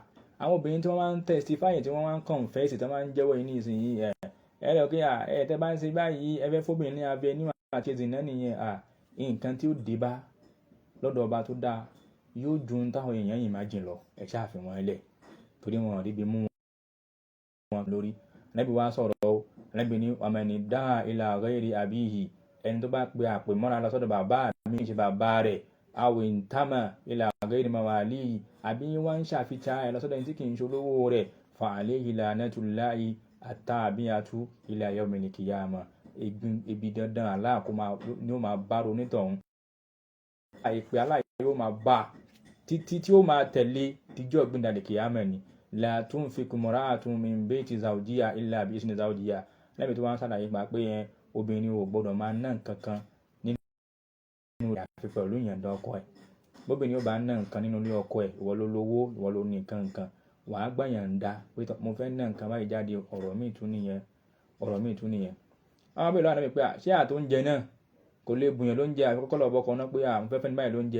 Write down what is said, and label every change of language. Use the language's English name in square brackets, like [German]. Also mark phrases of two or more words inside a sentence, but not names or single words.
[Yoruba] Àwọn obìnrin tí wọ́n máa ń testify, tí wọ́n máa ń confess, tí wọ́n máa ń jẹ́wọ́ yìí nísìnyí ẹ̀rọ kí tẹ́ bá ń ṣe báyìí ẹ fẹ́ fóbìnrin ní abẹ níwọ̀n àti ìzìnà nìyẹn nǹkan tí ó dé bá lọ́dọ̀ ọba tó dáa yóò ju táwọn èèyàn yìí máa jìn lọ. Ẹ ṣáà fi wọn lẹ̀ torí wọn rí bí mú wọn lórí. Ànábì wa sọ̀rọ̀ Ànábì ní [Arabic] من ادعى إلى غير أبيه, [Yoruba] ẹni tó bá pe àpè mọ́ra lọ sọ́dọ̀ bàbá mi ṣe bàbá rẹ̀, [Arabic] أو انتمى إلى غير مواليه, [Yoruba] àbí wọ́n ń ṣàfihàn ẹ̀ lọ sọ́dọ̀ ẹni tí kì í ṣolówó rẹ̀, [Arabic] فعليه لعنة الله التابعة إلى يوم القيامة, [Yoruba] ibi dandan Allah ni ó máa bá onítọ̀hún. Àìpé Allah yóò máa bá títí tí ó máa tẹ̀lé tíjọ́ gbìndàlẹ̀ kìyàmọ̀ ni. [Arabic] لا تنفق امرأة من بيت زوجها إلا بإذن زوجها. [Yoruba] Lẹ́bi tó wá ń ṣàlàyé pa pé obìnrin ò gbọ́dọ̀ máa ná nǹkan kan nínú rẹ̀ àfi pẹ̀lú ìyọ̀ǹda ọkọ ẹ̀. Bóbìnrin ó bá ná nǹkan nínú ilé ọkọ ẹ̀, ìwọ ló lówó, ìwọ ló ní nǹkan, wàá gbà yọ̀ǹda pé mo fẹ́ ná nǹkan báyìí jáde, ọ̀rọ̀ míì tún nìyẹn. Àwọn abẹ́rẹ́ Ànábì pé ṣé àtó ń jẹ náà kò lè bùyàn ló ń jẹ àfikọ́kọ́ lọ́bọ̀ kan náà pé mo fẹ́ fẹ́ ní báyìí ló ń jẹ.